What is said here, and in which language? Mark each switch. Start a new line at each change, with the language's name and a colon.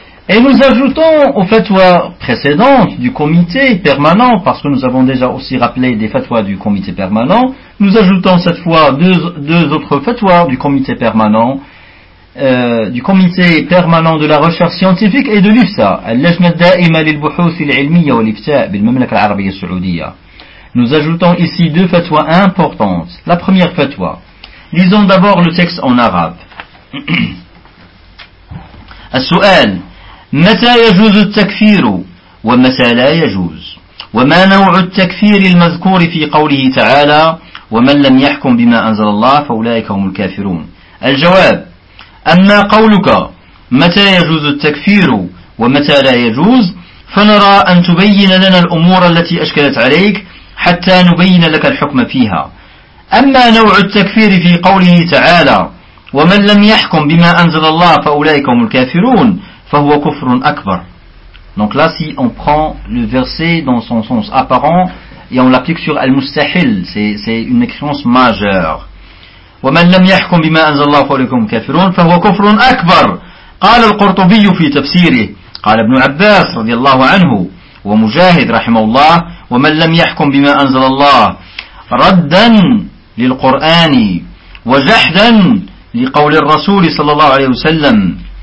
French: Et nous ajoutons aux fatwas précédentes du comité permanent, parce que nous avons déjà aussi rappelé des fatwas du comité permanent, nous ajoutons cette fois deux autres fatwas du comité permanent, du comité permanent de la recherche scientifique et de l'IFTA, Al-Lajna Da'ima lil-Buhuth al-Ilmiya wal-Ifta bil-Mamlaka al-Arabiya al-Saoudiya. Nous ajoutons ici deux fatwas importantes. La première fatwa. Lisons d'abord le texte en arabe.
Arabic: Al-Su'al. متى يجوز التكفير ومتى لا يجوز وما نوع التكفير المذكور في قوله تعالى ومن لم يحكم بما أنزل الله فأولئك هم الكافرون الجواب أما قولك متى يجوز التكفير ومتى لا يجوز فنرى أن تبين لنا الأمور التي أشكلت عليك حتى نبين لك الحكم فيها أما نوع التكفير في قوله تعالى ومن لم يحكم بما أنزل الله فأولئك هم الكافرون فهو كفر أكبر.
French: Donc là, si on prend le verset dans son sens apparent et on l'applique sur al-mustahil, c'est une mécréance majeure.
Arabic: ومن لم يحكم بما أنزل الله فأولئك كافرون فهو كفر أكبر. قال القرطبي في تفسيره. قال ابن عباس رضي الله عنه ومجاهد رحمه الله ومن لم يحكم بما أنزل الله ردا للقرآن وجحدا لقول الرسول صلى الله عليه وسلم.